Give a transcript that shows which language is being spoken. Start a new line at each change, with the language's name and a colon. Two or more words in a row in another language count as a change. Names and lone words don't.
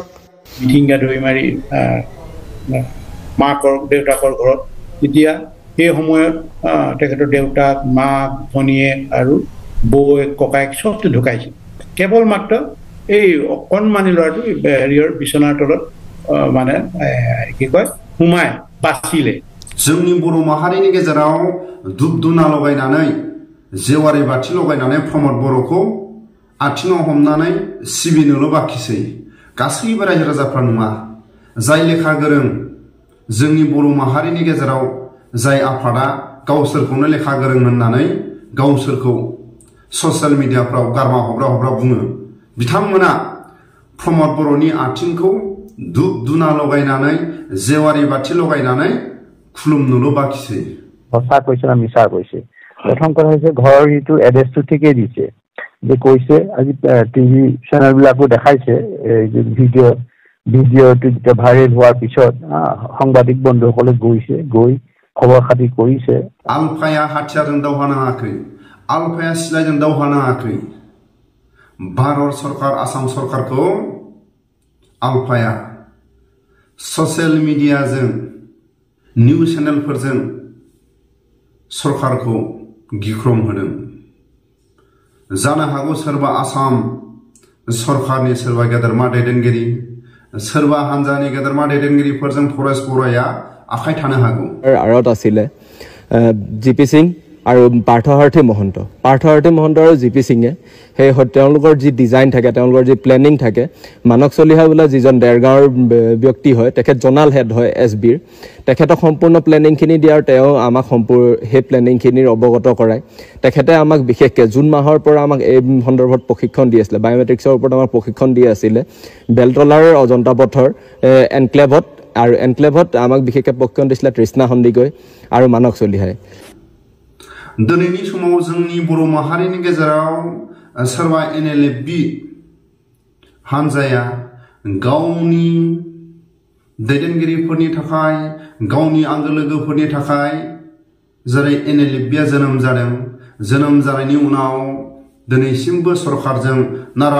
Assamese: মিঠিংগা ধৰি মাৰি মাকৰ দেউতাকৰ ঘৰত তেতিয়া সেই সময়ত তেখেতৰ দেউতাক মাক ভনীয়েক আৰু বৌয়েক ককায়েক চবটো ঢুকাইছিল কেৱল মাত্ৰ এই অকণমানি ল'ৰাটো হেৰিয়ৰ বিচনাৰ তলত মানে কি কয় সোমাই বাচিলে
Bodo: जोंनि बर' माहारिनि गेजेराव धुप धुना लगायनानै जेवारि बाथि लगायनानै प्रमद बर'खौ आथिङाव हमनानै सिबिनोल' बाखिसै गासैबो रायजो राजाफ्रा नङा जाय लेखा गोरों जोंनि बर' माहारिनि गेजेराव जाय आफादा गावसोरखौनो लेखा गोरों होननानै गावसोरखौ
English: social media
Bodo: गारमा हब्रा बुङो बिथांमोना प्रमद बर'नि आथिंखौ धुप धुना लगायनानै जेवारि बाथि लगायनानै खुलुमनोल' बाखिसै
Assamese: সঁচা কৈছে না মিছা কৈছে প্ৰথম কথা হৈছে ঘৰৰ ইটো এড্ৰেছটো ঠিকেই দিছে যে কৈছে আজি
English: TV channel
Assamese: দেখাইছে এই যে ভিডিঅ'টো যেতিয়া ভাইৰেল হোৱাৰ পিছত সাংবাদিক বন্ধুসকলে গৈ খবৰ খাতি কৰিছে
Bodo: आलफाया हाथियारजों दावहा नाङाखै आलफाया सिलाइजों दावहा नाङाखै भारत सरकार आसाम सरकारखौ आलफाया
English: social media news channel
Bodo: सरकारखौ गिख्रम होदों जानो हागौ सोरबा आसाम सरकारनि सोरबा गेदेरमा दैदेनगिरि सोरबा हानजानि गेदेरमा दैदेनगिरिफोरजों फरेस्ट बर'या आखाइ थानो हागौ
Assamese: आৰত आছিলে জিপি সিং আৰু পাৰ্থসাৰথী মহন্ত আৰু জিপি সিঙে সেই তেওঁলোকৰ যি ডিজাইন থাকে তেওঁলোকৰ যি প্লেনিং থাকে মানক চলিহা বোলা যিজন দেৰগাঁৱৰ ব্যক্তি হয় তেখেত জনাল হেড হয় এছবিৰ তেখেতক সম্পূৰ্ণ প্লেনিংখিনি দিয়াৰ তেওঁ আমাক সেই প্লেনিংখিনিৰ অৱগত কৰায় তেখেতে আমাক বিশেষকৈ জুন মাহৰ পৰা আমাক এই সন্দৰ্ভত প্ৰশিক্ষণ দি আছিলে বায়'মেট্ৰিক্সৰ ওপৰত আমাক প্ৰশিক্ষণ দি আছিলে বেলতলাৰ অজন্তা পথৰ এনক্লেভত আমাক বিশেষকৈ প্ৰশিক্ষণ দিছিলে তৃষ্ণা সন্দিকৈ আৰু মানক চলিহাই
Bodo: दिनैनि समाव जोंनि बर' माहारिनि गेजेराव सोरबा एनएलएफबि हानजाया गावनि दैदेनगिरिफोरनि थाखाय गावनि आंगो लोगोफोरनि थाखाय जेरै एनएलएफबिया जोनोम जानायनि उनाव दिनैसिमबो सरकारजों नारा